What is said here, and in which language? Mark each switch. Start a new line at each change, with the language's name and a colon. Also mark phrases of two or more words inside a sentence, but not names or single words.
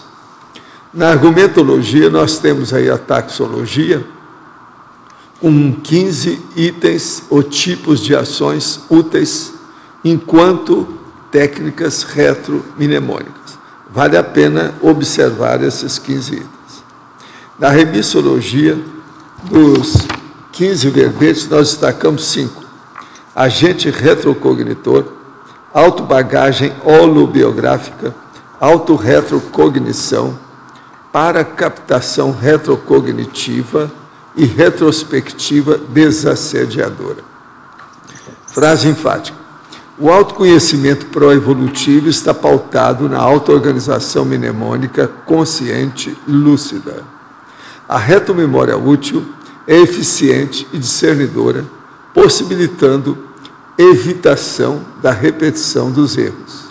Portuguese: Na argumentologia, nós temos aí a taxologia, com 15 itens ou tipos de ações úteis enquanto técnicas retromnemônicas. Vale a pena observar esses 15 itens. Na remissologia, dos 15 verbetes, nós destacamos 5. Agente retrocognitor, autobagagem holobiográfica, autorretrocognição, paracaptação retrocognitiva e retrospectiva desassediadora. Frase enfática. O autoconhecimento pró-evolutivo está pautado na auto-organização mnemônica consciente lúcida. A retromemória útil é eficiente e discernidora, possibilitando evitação da repetição dos erros.